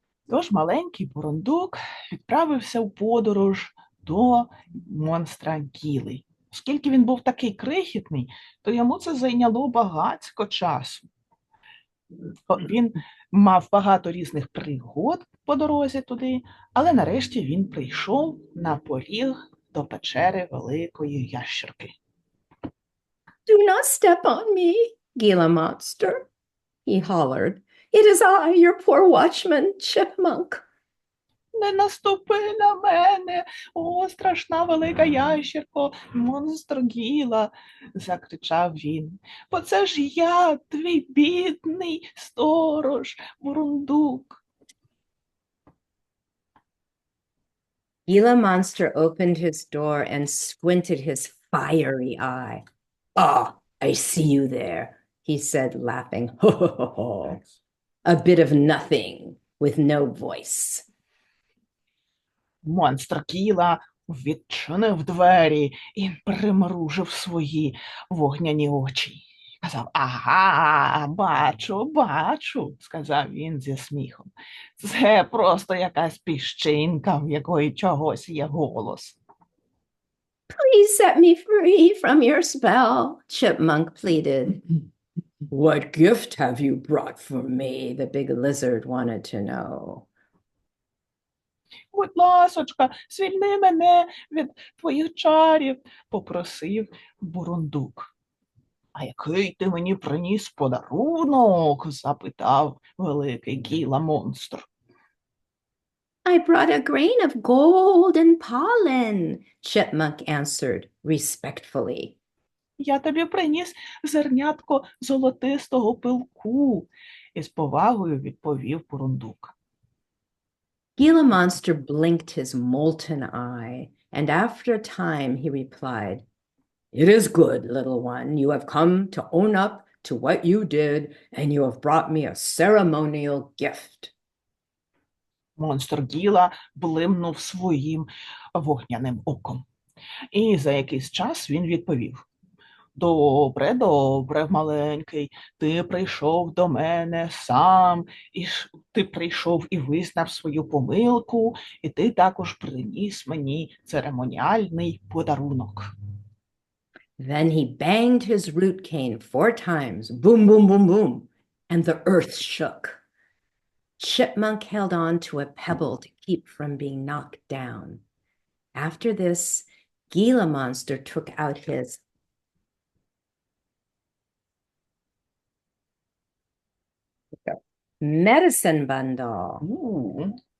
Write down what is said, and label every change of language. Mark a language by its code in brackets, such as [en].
[uk] Тож маленький бурундук відправився в подорож до монстра Гіли. Оскільки він був такий крихітний, то йому це зайняло багатько часу. Він мав багато різних пригод по дорозі туди, але нарешті він прийшов на поріг до печери великої ящерки. [en] Do not step on me, Gila Monster, he hollered. It is I, your poor watchman, Chipmunk. [uk] Не наступи на мене, о, страшна велика ящерко, монстр Гіла, закричав він. Бо це ж я, твій бідний сторож, бурундук. [en] Gila Monster opened his door and squinted his fiery eye. Ah, I see you there, he said, laughing. Ho, ho, ho, ho. A bit of nothing with no voice. [uk] Монстр Гіла відчинив двері і примружив свої вогняні очі. Казав: ага, бачу, сказав він зі сміхом. Це просто якась піщинка, в якої чогось є голос. [en] Please set me free from your spell, Chipmunk pleaded. What gift have you brought for me? The big lizard wanted to know. [uk] Будь ласочка, звільни мене від твоїх чарів, попросив бурундук. А який ти мені приніс подарунок? Запитав великий гіла-монстр. [en] I brought a grain of golden pollen, Chipmunk answered respectfully. [uk] Я тобі приніс зернятко золотистого пилку, із повагою відповів бурундук. [en] Gila Monster blinked his molten eye, and after a time he replied, It is good, little one. You have come to own up to what you did, and you have brought me a ceremonial gift. [uk] Монстр Гіла блимнув своїм вогняним оком. І за якийсь час він відповів: Добре, маленький, ти прийшов до мене сам, ти прийшов і визнав свою помилку, і ти також приніс мені церемоніальний подарунок. [en] Then he banged his root cane 4 times, boom, boom, boom, boom, and the earth shook. Chipmunk held on to a pebble to keep from being knocked down. After this, Gila Monster took out his medicine bundle.